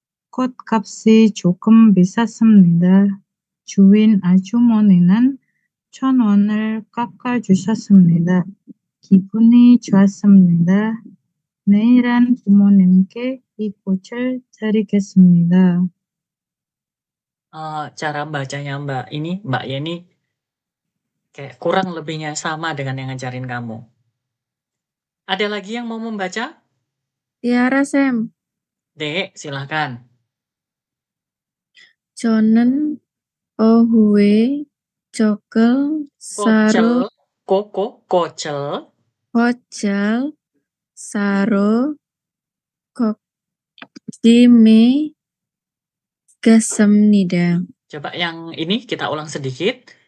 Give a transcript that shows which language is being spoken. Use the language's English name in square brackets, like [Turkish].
[Korean] 꽃값이 조금 비쌌습니다. 주인 아주머니는 1,000원을 깎아주셨습니다. 기분이 좋았습니다. 내일은 부모님께 이 꽃을 드리겠습니다. [Indonesian] Cara bacanya Mbak Yeni kayak kurang lebihnya sama dengan yang ngajarin kamu. Ada lagi yang mau membaca? Tiara Sam. Dek, silahkan. [Korean] 저는 오후에 젖을 사러 Kocel. 꽃을 사러 꽃집에 갔습니다. [Indonesian] Coba yang ini kita ulang sedikit.